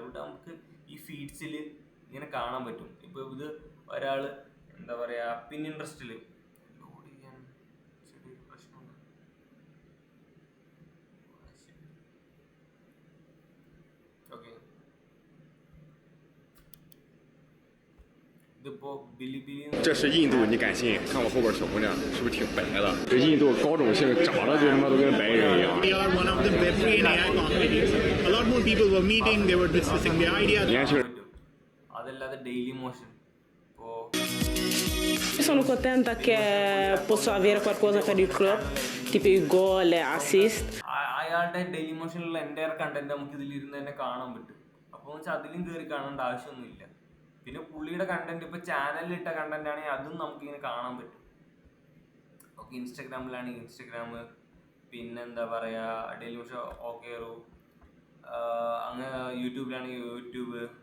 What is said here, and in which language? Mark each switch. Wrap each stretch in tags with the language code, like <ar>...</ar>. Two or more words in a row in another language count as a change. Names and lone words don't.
<ml>അപ്പോൾ നമുക്ക് ഈ ഫീഡ്സിൽ ഇങ്ങനെ കാണാൻ പറ്റും. ഇപ്പോൾ ഇത് ഒരാൾ എന്താ പറയുക, പിൻട്രസ്റ്റിൽ ലോഡ് ചെയ്യാൻ ചെറിയൊരു പ്രശ്നമുണ്ട്. ഓക്കെ, ഇതിപ്പോൾ ബിലിബിലി.</ml> <zh>这是印度，你敢信？看我后边小姑娘是不是挺白的？这印度高种姓长得就他妈都跟白人一样。</zh> <en>We are one of the Web3 and AI communities. A lot more people were meeting, they were discussing the ideas.</en> <ml>അതല്ലാതെ ഡെയിലി മോഷൻ ഇപ്പോൾ</ml> <it>Sono contenta che posso avere qualcosa per il club, tipo i gol, assist.</it> <ml>അയാളുടെ ഡെയിലി മോഷനിലുള്ള എൻ്റെ കണ്ടന്റ് നമുക്ക് ഇതിലിരുന്ന് തന്നെ കാണാൻ പറ്റും. അപ്പോൾ വെച്ചാൽ അതിലും കയറി കാണേണ്ട ആവശ്യമൊന്നുമില്ല. പിന്നെ പുള്ളിയുടെ കണ്ടന്റ്, ഇപ്പോൾ ചാനലിൽ ഇട്ട കണ്ടന്റ് ആണെങ്കിൽ അതും നമുക്കിങ്ങനെ കാണാൻ പറ്റും. ഓക്കെ, ഇൻസ്റ്റാഗ്രാമിലാണെങ്കിൽ ഇൻസ്റ്റാഗ്രാം, പിന്നെന്താ പറയുക ഡെയിലി മോഷൻ, ഓക്കേറു, അങ്ങനെ യൂട്യൂബിലാണെങ്കിൽ യൂട്യൂബ്.</ml>